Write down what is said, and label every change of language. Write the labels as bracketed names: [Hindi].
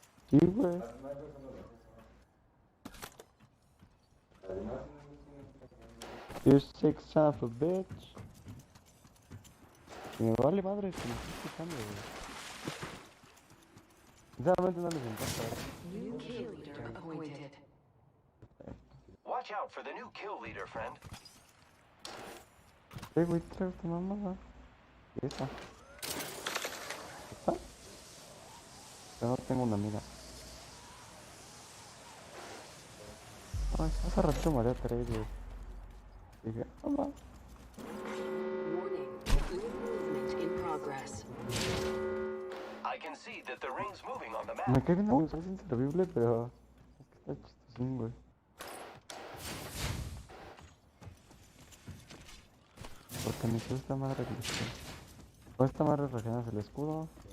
[Spanish] Sí, güey. [English] You sick son of a bitch. [Spanish] Y me vale madre que me estoy escuchando, güey. Sinceramente no les importa. [English] New kill leader appointed. Watch out for the new kill leader, friend. [Spanish] Güey, trae esta mamada. ¿Y esa? ¿Esta? Yo no tengo una mira. Ay, hace ratito me haría 3, güey. Dije, ah, va. [English] Warning. Fluid movement in progress. I can see that the ring's moving on the [Spanish] Me [English] map. [Spanish] cae bien es inservible, pero es que está chistosín, güey. Porque necesito esta madre listo. Con esta madre regeneras el escudo.